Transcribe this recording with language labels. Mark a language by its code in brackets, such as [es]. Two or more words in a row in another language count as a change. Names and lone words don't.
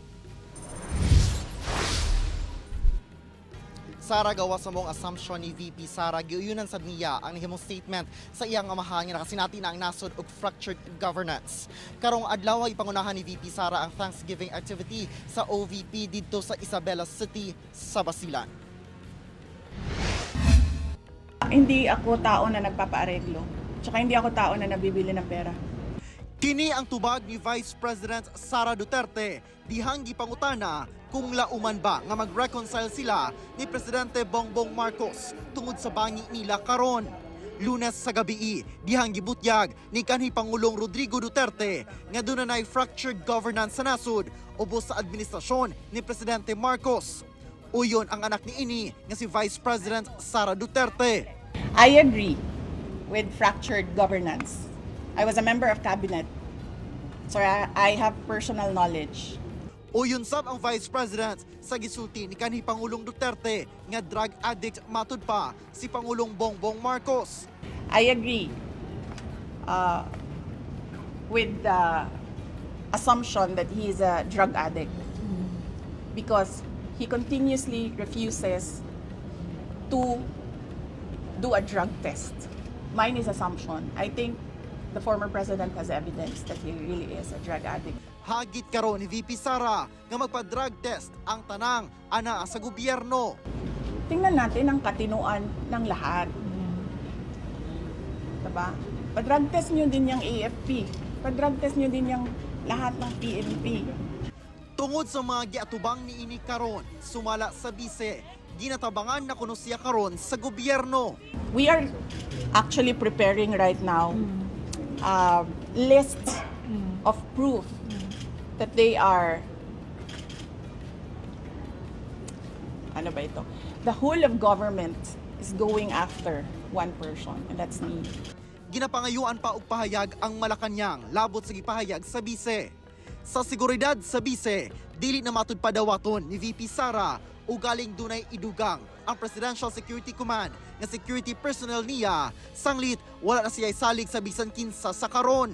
[ceb] Sara, gawa sa mong assumption ni VP Sara, giuyunan sa niya ang nahimong statement sa iyang amahan nga nakasinati na ang nasod og [en] fractured governance. [ceb] Karong adlaw ipangunahan ni VP Sara ang Thanksgiving activity sa OVP didto sa Isabela City sa Basilan. [tl] Hindi ako tao na nagpapaareglo. Tsaka hindi ako tao na nabibili ng pera. [ceb] Kini ang tubag ni Vice President Sara Duterte dihang gipangutana kung lauman ba nga mag-reconcile sila ni Presidente Bongbong Marcos tungod sa bangi nila karon. Lunes sa gabi, dihang gibutyag ni kanhi Pangulong Rodrigo Duterte nga dunay [en] fractured governance [ceb] sa nasod ubos sa administrasyon ni Presidente Marcos. Uyon ang anak ni ini nga si Vice President Sara Duterte. [en] I agree with fractured governance. I was a member of cabinet, so I have personal knowledge. [ceb] Uyon sab ang Vice President sa gisulti ni kanhi Pangulong Duterte nga [en] drug addict [ceb] matud pa si Pangulong Bongbong Marcos. [en] I agree with the assumption that he is a drug addict because he continuously refuses to do a drug test. Mine is assumption. I think the former president has evidence that he really is a drug addict. [ceb] Hagit karon ni VP Sara nga magpa-drug test ang tanang ana sa gobyerno. [tl] Tingnan natin ang katinuan ng lahat. Diba? Pa-drug test nyo din yung AFP. Pa-drug test nyo din yung lahat ng PNP. [ceb] Tungod sa mga giatubang ni ini karon, sumala sa bise, ginatabangan na kuno siya karon sa gobyerno. [en] We are actually preparing right now list of proof that they are the whole of government is going after one person, and that's me. [ceb] Ginapangayuan pa og pahayag ang Malacañang labot sa gipahayag sa bise. Sa seguridad sa bise, dili na matud padawaton ni VP Sara o galing dunay idugang ang Presidential Security Command nga [en] security personnel [ceb] niya sanglit wala na siya salig sa bisan kinsa sa karon.